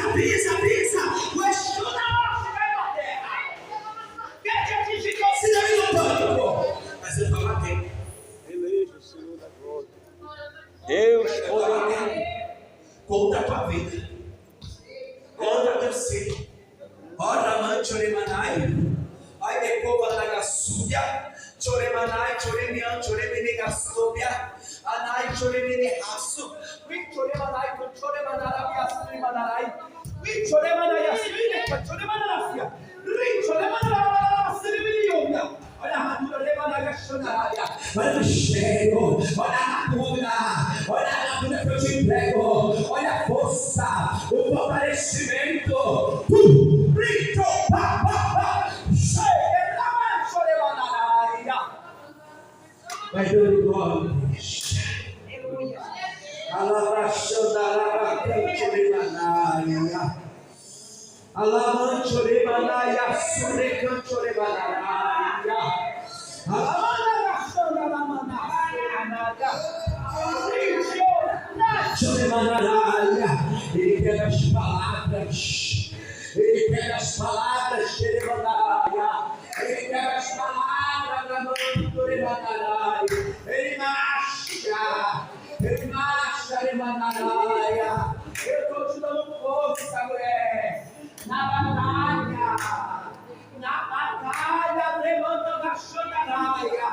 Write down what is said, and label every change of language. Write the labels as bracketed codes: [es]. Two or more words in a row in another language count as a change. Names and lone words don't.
[pt] Questiona a morte vai na terra. Quem te atingiu com síndrome do pânico? Mas eu falo aqui. Eleja o Senhor da glória. Deus poderoso. Conta a tua vida. Anda teu ser. Ora, mãe, choremanai. Ai, decova na gassúbia. Choremanai, choremian, choremenegastobia. Anai, choremenehaço. We choremanai, choremanarabias, manai. We choremanai, as choremanaracia. Ri choremanaracia, milionia. Olha a armadura de Managaxonaria. Olha o cheiro. Olha a armadura. Olha a armadura que eu te entrego. Olha a força. O fortalecimento. Brito. Vai dando glória. Alabaxonaria. Alamanchorebanaia, surecanchorebanaia. Alamanagaxonaramanaia. Ele pega as palavras. Ele pega as palavras, Xerebanaia. Ele pega as palavras da mão do Torebanaia. Ele marcha, Rebanaia. Eu estou te dando força, mulher. Na batalha, levanta da xandaraia.